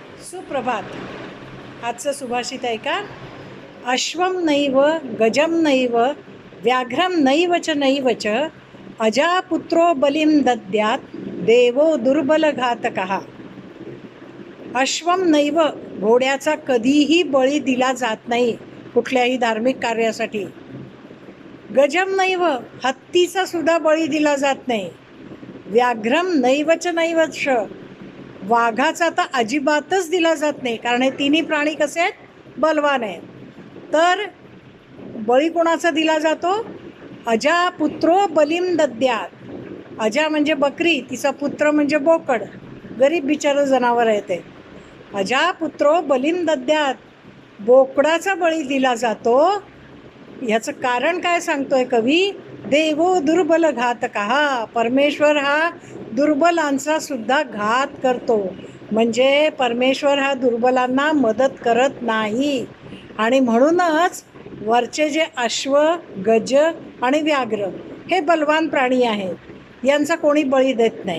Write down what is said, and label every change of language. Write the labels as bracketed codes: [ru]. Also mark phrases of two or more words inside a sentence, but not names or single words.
[mr] सुप्रभात. आजचं सुभाषित आहे का? [sa] अश्वम नैव गजम नैव व्याघ्रम नैव च नैव च अजापुत्रो बलिम दद्यात देवो दुर्बल घातकः. अश्वम नैव, [mr] घोड्याचा कधीही बळी दिला जात नाही कुठल्याही धार्मिक कार्यासाठी. [sa] गजम नैव, [mr] हत्तीचा सुद्धा बळी दिला जात नाही. [sa] व्याघ्रम नैवच नैवच, [mr] वाघाचा तर अजिबातच दिला जात नाही, कारण हे तिन्ही प्राणी कसे आहेत? बलवान आहेत. तर बळी कोणाचा दिला जातो? [sa] अजा पुत्रो बलिम दद्यात. [mr] अजा म्हणजे बकरी, तिचा पुत्र म्हणजे बोकड, गरीब बिचारं जनावर आहे ते. [sa] अजा पुत्रो बलिम दद्यात, [mr] बोकडाचा बळी दिला जातो. ह्याचं कारण काय सांगतोय कवी? [sa] देवो दुर्बल घातकः, [mr] परमेश्वर हा दुर्बलांचा सुद्धा घात करतो. म्हणजे परमेश्वर हा दुर्बलांना मदत करत नाही. आणि म्हणूनच वरचे जे अश्व, गज आणि व्याघ्र हे बलवान प्राणी आहेत, यांचा कोणी बळी देत नाही.